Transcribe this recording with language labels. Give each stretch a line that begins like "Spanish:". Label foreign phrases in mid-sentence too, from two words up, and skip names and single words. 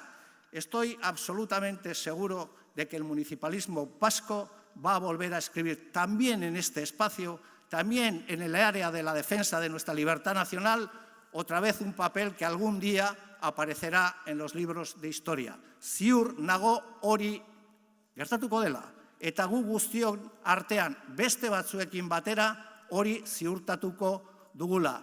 Spanish: Estoy absolutamente seguro de que el municipalismo vasco va a volver a escribir también en este espacio, también en el área de la defensa de nuestra libertad nacional, otra vez un papel que algún día aparecerá en los libros de historia.
Basque: Ziur nago hori gertatuko dela, eta gu guztion artean beste batzuekin batera hori ziurtatuko dugula.